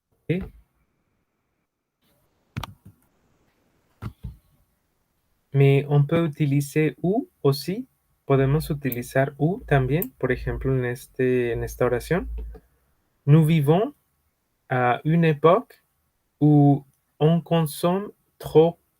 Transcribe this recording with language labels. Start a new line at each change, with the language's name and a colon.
French: Ok. Mais on peut utiliser ou aussi.
Spanish: Podemos utilizar ou también, por ejemplo, en esta oración.
French: Nous vivons à une époque où on consomme trop.